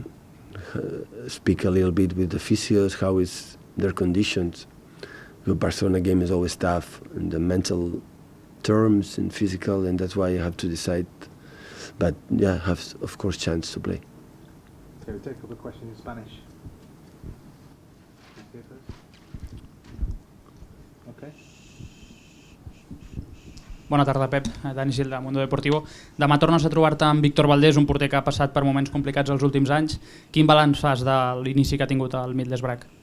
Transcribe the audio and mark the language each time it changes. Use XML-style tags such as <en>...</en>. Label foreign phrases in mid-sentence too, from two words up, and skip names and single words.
<en>Speak a little bit with the physios. How is their conditions? The Barcelona game is always tough in the mental terms and physical, and that's why you have to decide. But yeah, have of course chance to play. Okay, we'll take a couple of questions in Spanish. Okay.</en> <ca>Bona tarda, Pep. Dani Gil, de Mundo Deportivo. Demà tornes a trobar-te amb Víctor Valdés, un porter que ha passat per moments complicats els últims anys. Quin balanç fas de l'inici que ha tingut al Middlesbrough?</ca>